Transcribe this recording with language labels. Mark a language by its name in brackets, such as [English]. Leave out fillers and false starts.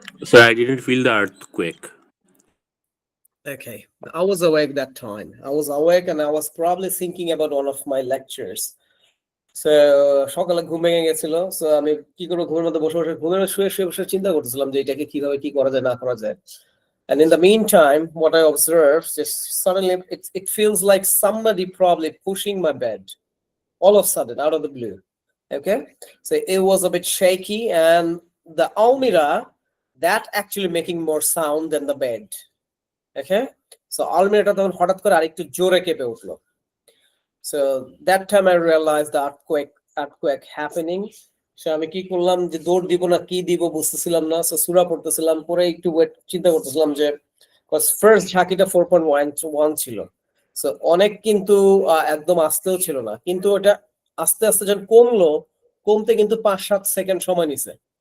[English] So I didn't feel the earthquake. Okay, I was awake that time. I was awake and I was probably thinking about one of my lectures. [Bangla] So সকালে ঘুম ভেঙে গেছিল, so আমি কি করবো, ঘুমের মধ্যে বসে বসে শুয়ে শুয়ে বসে চিন্তা করতেছিলাম যে এটাকে কিভাবে কি করা যায় না করা যায়। [English] And in the meantime, what I observed is suddenly it feels like somebody probably pushing my bed all of a sudden out of the blue. Okay, so it was a bit shaky, and the almirah that actually making more sound than the bed. [Bangla] Okay, so almirah তখন হঠাৎ করে আরেকটু জোরে কেঁপে উঠলো. [English] So that time I realized the earthquake happening. [Bangla] So আমি কি করলাম, যে দৌড় দিব না কি দিব বুঝতেছিলাম না। সো সূরা পড়তেছিলাম, পরে একটু চিন্তা করতেছিলাম যে ফার্স্ট ঝাঁকিটা 4.1 ছিল। সো অনেক কিন্তু একদম আস্তেও ছিল না, কিন্তু ওটা আস্তে আস্তে যখন কমতে কিন্তু 5-7 সেকেন্ড সময় নিছে।